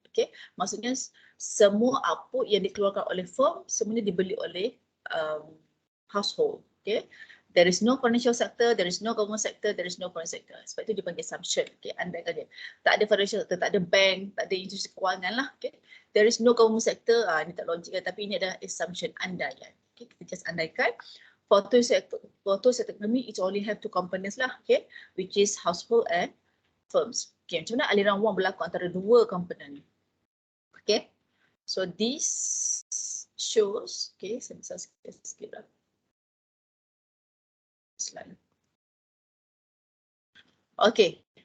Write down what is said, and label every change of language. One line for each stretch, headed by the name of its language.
Malay: Okay, maksudnya semua output yang dikeluarkan oleh firm semuanya dibeli oleh household.
English: Okay, there is no financial sector, there is no government sector, there is no foreign sector.
Malay: Sebab itu dipanggil assumption. Okay, andaikan dia. Tak ada financial sector, tak ada bank, tak ada institusi kewangan lah. Okay,
English: there is no government sector.
Malay: Ini tak logik kan, tapi ini adalah assumption, andaian. Okay, kita just andaikan.
English: For two sector economy, it only have 2 components lah, okay, which is household and firms.
Malay: Okay, macam mana aliran wang berlaku antara 2 komponen ni? Okay,
English: so this shows,
Malay: okay, saya bisa skip lah slide. Okay,